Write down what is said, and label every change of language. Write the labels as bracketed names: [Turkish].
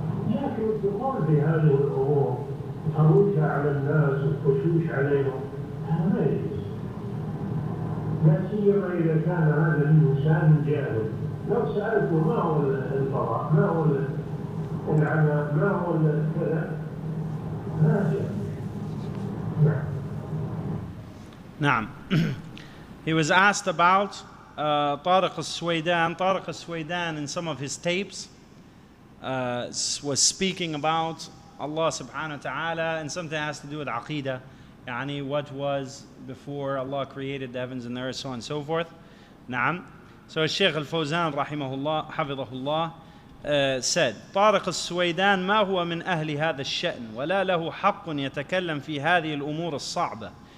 [Arabic] لكن الدخول في هذه الأمور وخروجها على الناس والخشوش عليهم هذا ما يجوز، لا سيما إذا كان هذا الإنسان جاهل. لو سألته ما هو الفضاء، ما هو العمى، ما هو كذا، ما جاهل. نعم. [English] He was asked about Tariq Suwaidan. Tariq Suwaidan in some of his tapes was speaking about Allah subhanahu wa ta'ala and something that has to do with Aqidah, yani what was before Allah created the heavens and the earth, so on and so forth. Naam. So Shaykh al-Fawzan rahimahullah, hafidhahullah, said, [Arabic] طارق السويدان ما هو من أهل هذا الشأن ولا له حق يتكلم في هذه الأمور الصعبة.